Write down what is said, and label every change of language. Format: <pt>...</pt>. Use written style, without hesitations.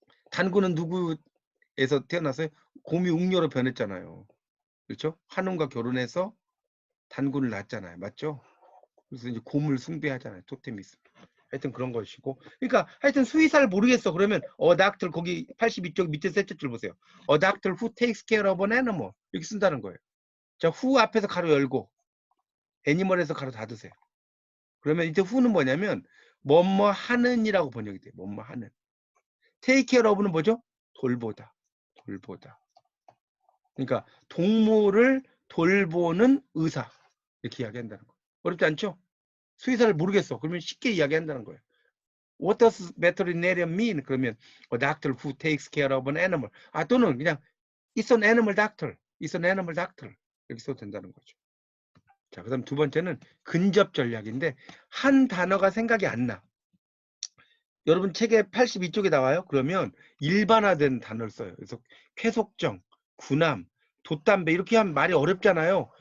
<ko>단군은 누구에서 태어났어요? 곰이 웅녀로 변했잖아요. 그렇죠? 한웅과 결혼해서 단군을 낳았잖아요. 맞죠? 그래서 이제 곰을 숭배하잖아요. 토테미즘. 하여튼 그런 것이고. 그러니까 하여튼 수의사를 모르겠어. 그러면 doctor 거기 82쪽 밑에 셋째 줄 보세요.</ko> <en>doctor who takes care of an animal.</en> <ko>이렇게 쓴다는 거예요. 자, who 앞에서 가로 열고 애니멀에서 가로 닫으세요. 그러면 이제 who는 뭐냐면 뭐뭐 하는이라고 번역이 돼요. 뭐뭐 하는. take care of는 뭐죠? 돌보다. 돌보다. 그러니까 동물을 돌보는 의사. 이렇게 이야기한다는 거예요. 어렵지 않죠? 수의사를 모르겠어. 그러면 쉽게 이야기한다는 거예요.</ko> <en>What does veterinarian mean?</en> <ko>그러면</ko> <en>a doctor who takes care of an animal. 또는 그냥 it's an animal doctor. It's an animal doctor.</en> <ko>이렇게 써도 된다는 거죠. 자, 그 다음 두 번째는 근접 전략인데 한 단어가 생각이 안 나. 여러분 책에 82쪽에 나와요. 그러면 일반화된 단어를 써요. 그래서 쾌속정, 군함, 돛담배 이렇게 하면 말이 어렵잖아요.</ko>